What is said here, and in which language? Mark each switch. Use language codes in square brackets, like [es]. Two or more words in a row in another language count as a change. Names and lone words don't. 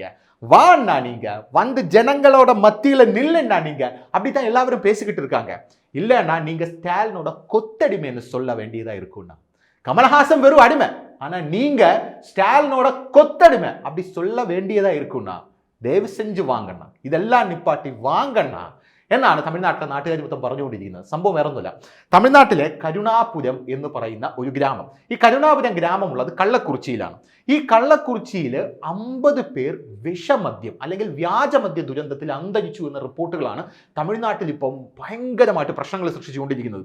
[ta] வாண்ணா நீங்க வந்து ஜனங்களோட மத்தியில நில்லுன்னா நீங்க அப்படித்தான் எல்லாரும் பேசிக்கிட்டு இருக்காங்க. இல்லைன்னா நீங்க ஸ்டாலினோட கொத்தடிமைன்னு சொல்ல வேண்டியதா இருக்கும்னா. கமலஹாசன் வெறும் அடிமை, ஆனா நீங்க ஸ்டாலினோட கொத்தடிமை அப்படி சொல்ல வேண்டியதா இருக்கும்னா தயவு செஞ்சு வாங்கண்ணா, இதெல்லாம் நிப்பாட்டி வாங்கண்ணா. [ml] എന്നാണ് തമിഴ്നാട്ടിലെ നാട്ടുകാർ മൊത്തം പറഞ്ഞുകൊണ്ടിരിക്കുന്നത്. സംഭവം വേറെ ഒന്നുമില്ല. തമിഴ്നാട്ടിലെ കരുണാപുരം എന്ന് പറയുന്ന ഒരു ഗ്രാമം, ഈ കരുണാപുരം ഗ്രാമമുള്ളത് കള്ളക്കുറിച്ചിയിലാണ്. ഈ കള്ളക്കുറിച്ചിയിൽ 50 പേർ വിഷമദ്യം അല്ലെങ്കിൽ വ്യാജമദ്യ ദുരന്തത്തിൽ അന്തരിച്ചു എന്ന റിപ്പോർട്ടുകളാണ് തമിഴ്നാട്ടിൽ ഇപ്പം ഭയങ്കരമായിട്ട് പ്രശ്നങ്ങൾ സൃഷ്ടിച്ചുകൊണ്ടിരിക്കുന്നത്.